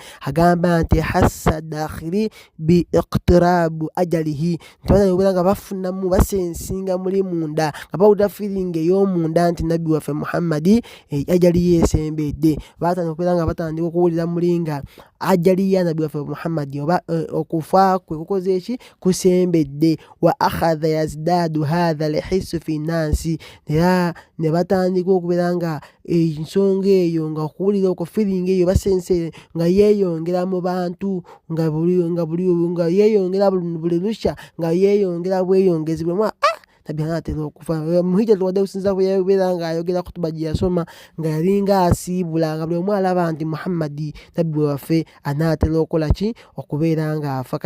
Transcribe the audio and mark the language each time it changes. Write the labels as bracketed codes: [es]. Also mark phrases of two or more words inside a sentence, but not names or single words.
[lg] Agamba nti [ar] حس داخلي باقتراب أجله, [lg] nti batandika okubeera nga bafunamu basensinga muli munda nga bawulira feeling ey'omunda nti nabbi waffe Muhammadi ajali yeesembedde, batandika okubeera nga batandika okuwulira muli nga ajali ya nabbi waffe Muhammadi oba okufa kwe kukoze eki kusembedde. [ar] وأخذ يزداد هذا الحس في الناس, [lg] era ne batandika okubeera nga ensonga eyo nga okuwulira okwo feeling eyo basense nga yeeyongera mu bantu nga yeeyongera buli lusha nga yeeyongera bweyongezi bwe nabbi anaatera okufa. [ar] في حجة الوداع [lg] okusinza bwe yabeera nga ayogera kutuba gye yasoma nga yalinga asiibula nga buli omu alaba nti Muhammadi nabbi waffe anaatera okukola ki, okubeera nga afa.